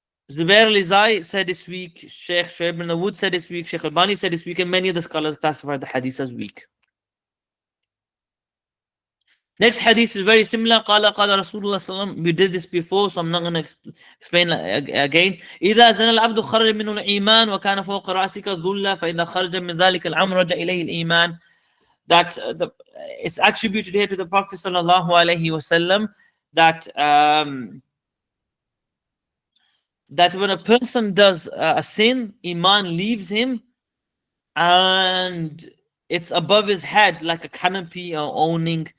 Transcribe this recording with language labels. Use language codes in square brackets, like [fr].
[en] Zubair al-Izai said this week, Sheikh Shuaib bin Dawood said this week, Sheikh Albani said this week, and many of the scholars classified the hadith as weak. Next hadith is very similar. [ar] Qala qala Rasulullah sallam. [en] We did this before, so I'm not going to explain again. [ar] إذا زنى العبد خرج منه الإيمان وكان فوق رأسك الذل فإذا خرج من ذلك الأمر رجع إليه الإيمان. [en] That it's attributed here to the Prophet sallallahu alaihi wasallam that that when a person does a sin, Iman leaves him, and it's above his head like a canopy or awning.